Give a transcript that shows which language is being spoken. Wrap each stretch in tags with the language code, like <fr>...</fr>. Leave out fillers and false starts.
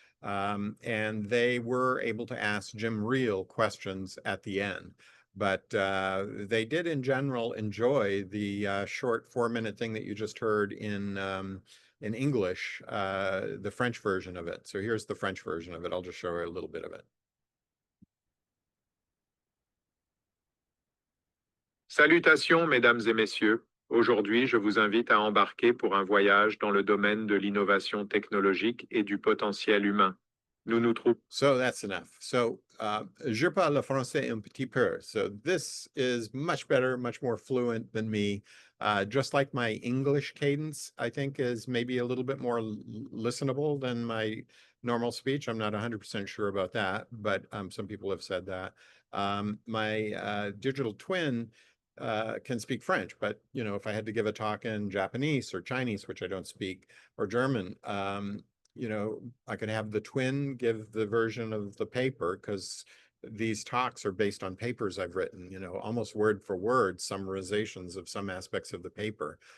<en>And they were able to ask Jim real questions at the end. But they did in general enjoy the short 4-minute thing that you just heard in English, the French version of it. So here's the French version of it. I'll just show you a little bit of it.</en> <fr>Salutations, mesdames et messieurs. Aujourd'hui, je vous invite à embarquer pour un voyage dans le domaine de l'innovation technologique et du potentiel humain. Nous nous trouvons.</fr> <en>So that's enough.</en> <fr>So je parle le français un petit peu.</fr> <en>So this is much better, much more fluent than me. Just like my English cadence, I think is maybe a little bit more listenable than my normal speech. I'm not 100% sure about that, but some people have said that. My digital twin can speak French, but you know, if I had to give a talk in Japanese or Chinese, which I don't speak, or German, you know, I could have the twin give the version of the paper, because these talks are based on papers I've written, you know, almost word for word summarizations of some aspects of the paper.</en>